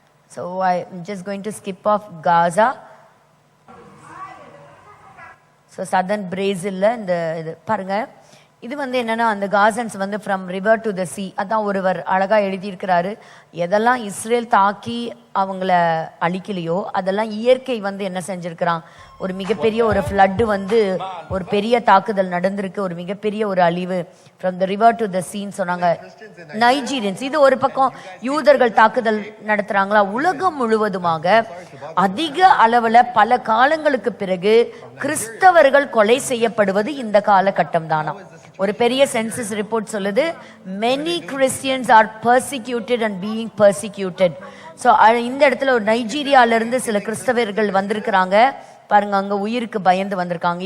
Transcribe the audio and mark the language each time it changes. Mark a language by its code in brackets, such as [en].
[en] So I'm just going to skip off Gaza. [ta] So southern பிரேசில்ல இந்த இது பாருங்க, இது வந்து என்னன்னா அந்த காசன்ஸ் வந்து [en] from river to the sea, [ta] அதான் ஒருவர் அழகா எழுதியிருக்கிறாரு. எதெல்லாம் இஸ்ரேல் தாக்கி அவங்கள அழிக்கலையோ அதெல்லாம் இயற்கை வந்து என்ன செஞ்சிருக்கிறான், ஒரு மிகப்பெரிய ஒரு ஃப்ளட்டு வந்து ஒரு பெரிய தாக்குதல் நடந்திருக்கு, ஒரு மிகப்பெரிய ஒரு அழிவு. [en] from the river to the [ta] சீன்னு சொன்னாங்க நைஜீரியன்ஸ். இது ஒரு பக்கம் யூதர்கள் தாக்குதல் நடத்துறாங்களா, உலகம் முழுவதுமாக அதிக அளவுல பல காலங்களுக்கு பிறகு கிறிஸ்தவர்கள் கொலை செய்யப்படுவது இந்த காலகட்டம் தானா. ஒரு பெரிய சென்சஸ் ரிப்போர்ட் சொல்லுது [en] many Christians are persecuted and being persecuted. [ta] So இந்த இடத்துல ஒரு நைஜீரியால இருந்து சில கிறிஸ்தவர்கள் வந்திருக்கிறாங்க பாருங்க, அங்க உயிருக்கு பயந்து வந்திருக்காங்க.